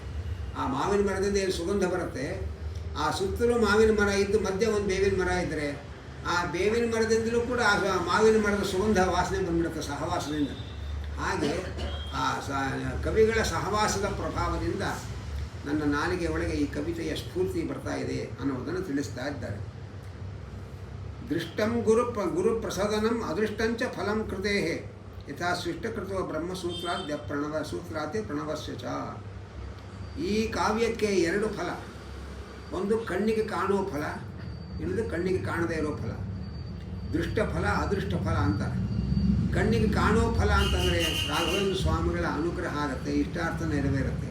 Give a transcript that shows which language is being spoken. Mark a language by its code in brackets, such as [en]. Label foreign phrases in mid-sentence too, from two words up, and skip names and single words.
[kn] ಆ ಮಾವಿನ ಮರದಿಂದ ಏನು ಸುಗಂಧ ಬರುತ್ತೆ, ಆ ಸುತ್ತಲೂ ಮಾವಿನ ಮರ ಇದ್ದು ಮಧ್ಯೆ ಒಂದು ಬೇವಿನ ಮರ ಇದ್ದರೆ ಆ ಬೇವಿನ ಮರದಿಂದಲೂ ಕೂಡ ಆ ಮಾವಿನ ಮರದ ಸುಗಂಧ ವಾಸನೆ ಬಂದ್ಬಿಡುತ್ತೆ ಸಹವಾಸದಿಂದ. ಹಾಗೆ ಆ ಕವಿಗಳ ಸಹವಾಸದ ಪ್ರಭಾವದಿಂದ ನನ್ನ ನಾಲಿಗೆ ಒಳಗೆ ಈ ಕವಿತೆಯ ಸ್ಫೂರ್ತಿ ಬರ್ತಾ ಇದೆ ಅನ್ನೋದನ್ನು ತಿಳಿಸ್ತಾ ಇದ್ದಾರೆ. [sa] ದೃಷ್ಟಂ ಗುರು ಪ್ರಸಾದನಂ ಅದೃಷ್ಟಂಚ ಫಲಂ ಕೃತೆ ಯಥಾ ಸೃಷ್ಟಕೃತೋ ಬ್ರಹ್ಮಸೂತ್ರಾದ್ಯ ಸೂತ್ರಾತಿ ಪ್ರಣವಸ್ಯ ಚ. [kn] ಈ ಕಾವ್ಯಕ್ಕೆ 2 ಫಲ. ಒಂದು ಕಣ್ಣಿಗೆ ಕಾಣುವ ಫಲ, ಇನ್ನೊಂದು ಕಣ್ಣಿಗೆ ಕಾಣದೇ ಇರೋ ಫಲ. ದೃಷ್ಟ ಫಲ, ಅದೃಷ್ಟ ಫಲ ಅಂತಾರೆ. ಕಣ್ಣಿಗೆ ಕಾಣುವ ಫಲ ಅಂತಂದರೆ ರಾಘವೇಂದ್ರ ಸ್ವಾಮಿಗಳ ಅನುಗ್ರಹ ಆಗುತ್ತೆ, ಇಷ್ಟಾರ್ಥ ನೆರವೇರುತ್ತೆ.